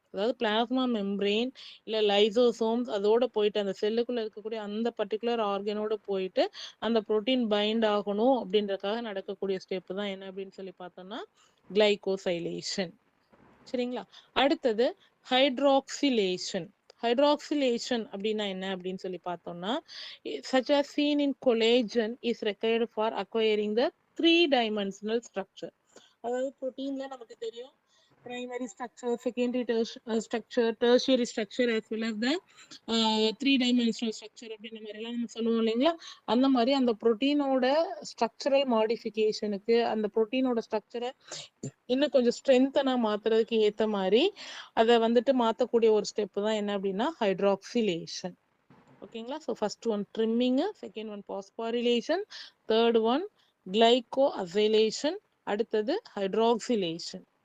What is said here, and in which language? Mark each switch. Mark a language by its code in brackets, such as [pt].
[ta] அதாவது plasma membrane இல்லை lysosomes அதோட போயிட்டு அந்த செல்லுக்குள்ள இருக்கக்கூடிய அந்த பர்டிகுலர் ஆர்கனோட போயிட்டு அந்த புரோட்டீன் பைண்ட் ஆகணும் அப்படின்றதுக்காக நடக்கக்கூடிய ஸ்டெப் தான் என்ன அப்படின்னு சொல்லி பார்த்தோம்னா கிளைகோசைலேஷன். சரிங்களா? அடுத்தது ஹைட்ராக்சிலேஷன். ஹைட்ராக்சிலேஷன் அப்படின்னா என்ன அப்படின்னு சொல்லி பார்த்தோம்னா [en] such as seen in collagen is required for acquiring the 3-dimensional structure. [ta] அதாவது புரோட்டீன்ல நமக்கு தெரியும் [en] primary structure, secondary structure, tertiary structure as well as the 3-dimensional structure [ta] அப்படின்ற மாதிரி எல்லாம் நம்ம சொல்லுவோம் இல்லைங்களா? அந்த மாதிரி அந்த புரோட்டீனோட ஸ்ட்ரக்சரல் மாடிஃபிகேஷனுக்கு, அந்த புரோட்டீனோட ஸ்ட்ரக்சரை இன்னும் கொஞ்சம் ஸ்ட்ரென்த்தனா மாத்துறதுக்கு ஏத்த மாதிரி அதை வந்துட்டு மாத்தக்கூடிய ஒரு ஸ்டெப் தான் என்ன அப்படின்னா ஹைட்ராக்சிலேஷன். ஓகேங்களா? [en] So first one trimming, second one phosphorylation, third one glycosylation, அடுத்தது hydroxylation.